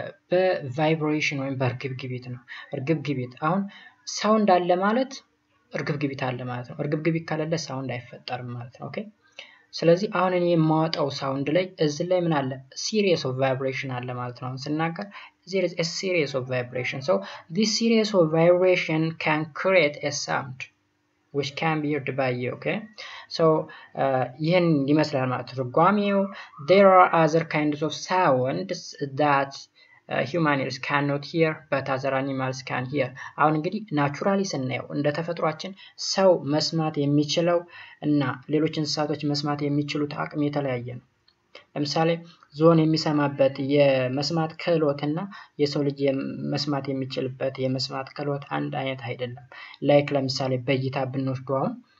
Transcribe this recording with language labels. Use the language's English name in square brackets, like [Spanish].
[Amharic] በቫይብሬሽን ወይም በእርግብግቢት ነው። እርግብግቢት አሁን ሳውንድ አለ ማለት እርግብግቢት አለ ማለት ነው። እርግብግቢት ካለለ ሳውንድ አይፈጠርም ማለት ነው። ኦኬ ስለዚህ አሁን እኔ የማወጣው ሳውንድ ላይ እዚህ ላይ ምን አለ [English] series of vibration [Amharic] አለ ማለት ነው። ስናገር [English] there is a series of vibration, so this series of vibration can create a sound which can be heard by you. Okay, so [Amharic] ይህን ይመስላል ማለት ነው ትርጓሜው። [English] There are other kinds of sounds that human ears cannot hear but other animals can hear. [Amharic] አሁን እንግዲህ ናቹራሊ ስናየው እንደ ተፈጥሯችን ሰው መስማት የሚችለው እና ሌሎች እንስሳቶች መስማት የሚችሉት አቅም የተለያየ ነው። ለምሳሌ ዞን የሚሰማበት የመስማት ክህሎትና የሰው ልጅ መስማት የሚችልበት የመስማት ክህሎት አንድ አይነት አይደለም። ላይክ ለምሳሌ በእይታ ብንወስደው አሁን